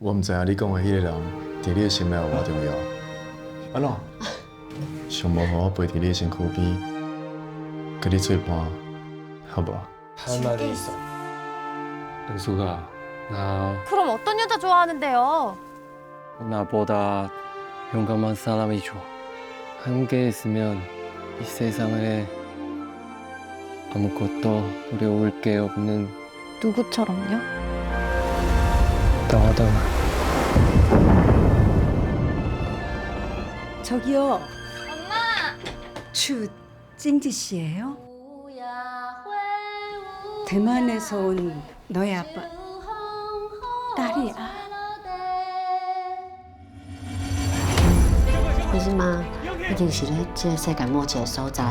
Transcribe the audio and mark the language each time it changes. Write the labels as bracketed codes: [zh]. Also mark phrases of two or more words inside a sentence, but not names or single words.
[nan] 我唔知影你讲的迄个人，伫你的心内有偌重要。安怎？想无好好陪伫你的身躯边，甲你做伴，好无？ [ko] 할 말이 있어. 은수가 그럼 어떤 여자 좋아하는데요? 나보다 용감한 사람이 좋아. 함께 있으면 이 세상에 아무것도 두려울 게 없는 누구처럼요? 너다. 저기요. 엄마. 추 찡지 씨예요? 대만에서 온 너희 아빠 딸이야. [nan] 你即马一定是咧这个世界末节的所在。